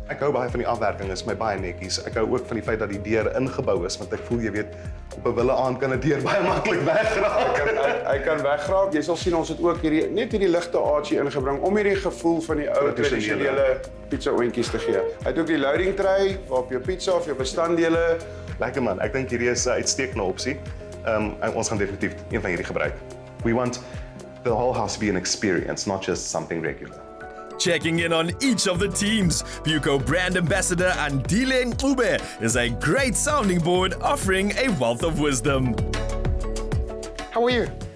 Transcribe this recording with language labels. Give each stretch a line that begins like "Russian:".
Afrikaans: Ek hou baie van die afwerking, is my baie netjies. Ek hou ook van die feit dat die deur ingebou is, want ek voel jy weet op 'n wille aand kan 'n deur baie maklik wegraak. Hy kan wegraak. Jy sal sien ons het ook hierdie ligte aardjie ingebring om hierdie gevoel van die ou tradisionele pizza oontjies te gee. Hy het ook die loading tray waarop jou pizza of jou bestanddele. Lekker man, ek dink hierdie is 'n uitstekende opsie. En ons gaan definitief een van hierdie gebruik.
English: We want the whole house to be an experience, not just something regular. Checking in on each of the teams, Buco brand ambassador Andile Ube is a great sounding board offering a wealth of wisdom. How are you?